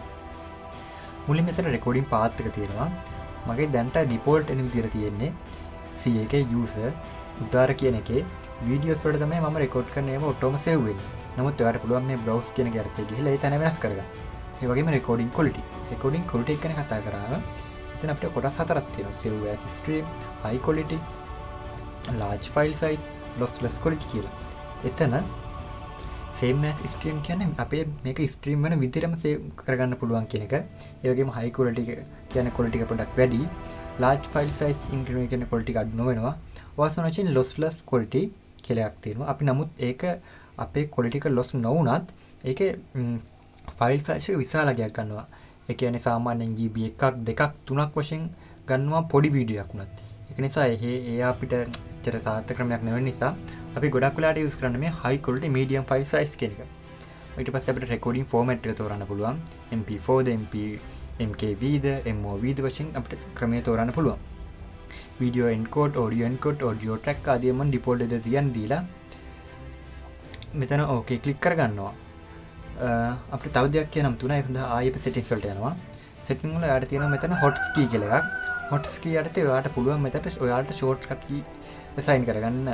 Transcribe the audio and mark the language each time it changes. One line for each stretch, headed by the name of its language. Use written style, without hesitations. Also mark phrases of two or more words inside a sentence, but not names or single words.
Sinhala: මුලින්ම මෙතන
English: recording path
Sinhala: එක තියෙනවා. මගේ දැන්ට default එන විදිහට තියෙන්නේ CAK user උදාර කියන එකේ videos වලට තමයි මම record කරන ඒවා ඔටෝම save වෙන්නේ. නමුත් ඔයාලට පුළුවන් මේ browse කියන එක යටතේ ගිහිල්ලා ඒ තැන වෙනස් කරගන්න. ඒ වගේම
English: recording quality
Sinhala: එක ගැන කතා කරාම එතන අපිට කොටස් හතරක් තියෙනවා.
English: save as stream, high quality, large file size, lossless quality කියලා.
Sinhala: එතන
English: same as stream
Sinhala: කියන්නේ අපේ මේක stream වෙන විදිහටම save කරගන්න පුළුවන් කියන එක. ඒ වගේම
English: high quality
Sinhala: කියන්නේ quality එක පොඩ්ඩක් වැඩි.
English: large file size include
Sinhala: කියන්නේ quality එක අඩු නොවෙනවා. වාසන වශයෙන්
English: lossless quality
Sinhala: කියලා එකක් තියෙනවා. අපි නමුත් ඒක අපේ quality එක loss නොවුනත් ඒකේ
English: file size
Sinhala: එක විශාලයක් ගන්නවා. ඒ කියන්නේ සාමාන්‍යයෙන් GB 1ක් 2ක් 3ක් වශයෙන් ගන්නවා පොඩි වීඩියෝ එකක් උනත්. ඒක නිසා ඒ අපිට චර සාර්ථක ක්‍රමයක් නෙවෙයි නිසා අපි ගොඩක් වෙලාට use කරන්නේ මේ
English: high quality medium file size
Sinhala: කියන එක. ඊට පස්සේ අපිට
English: recording format
Sinhala: එක තෝරන්න පුළුවන්. MP4 ද MKV ද MOV ද වශයෙන් අපිට ක්‍රමයේ තෝරන්න පුළුවන්.
English: video encode, audio track
Sinhala: ආදී මම default එක තියන් දීලා මෙතන
English: OK click
Sinhala: කරගන්නවා. අපිට තව දෙයක් කියනම් තුනයි සඳහා ආයෙත් settings වලට යනවා. setting වල යාට තියෙනවා මෙතන hotkey කියලා එකක්. hotkey යටතේ ඔයාලට පුළුවන් මෙතනට ඔයාලට
English: shortcut key assign
Sinhala: කරගන්න.